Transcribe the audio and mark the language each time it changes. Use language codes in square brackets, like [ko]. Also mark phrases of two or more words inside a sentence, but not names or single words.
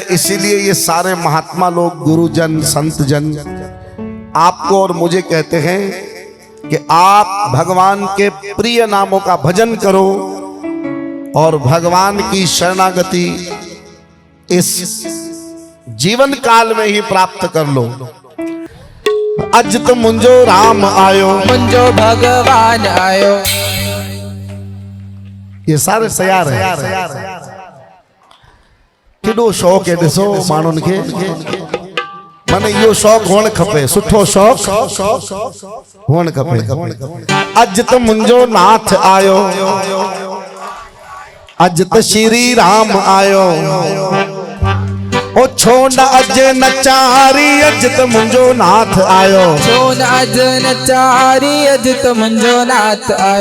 [hi] इसीलिए ये सारे महात्मा लोग गुरुजन संत जन आपको और मुझे कहते हैं कि आप भगवान के प्रिय नामों का भजन करो और भगवान की शरणागति इस जीवन काल में ही प्राप्त कर लो। [sd] अज तो मुंजो राम आयो, मुंजो भगवान आयो। [hi] ये सारे तैयार है। [sd] केॾो शौक़ है ॾिसो माण्हुनि खे, माने इहो शौक़ हुअणु खपे, सुठो शौक़ हुअणु खपे। अज तो मुंजो नाथ आयो, अज तो श्री राम आयो। ओ छोड़ अज नचारी, अज तो मुंजो नाथ आयो। छोड़ अज नचारी, अज तो मुंजो नाथ आयो।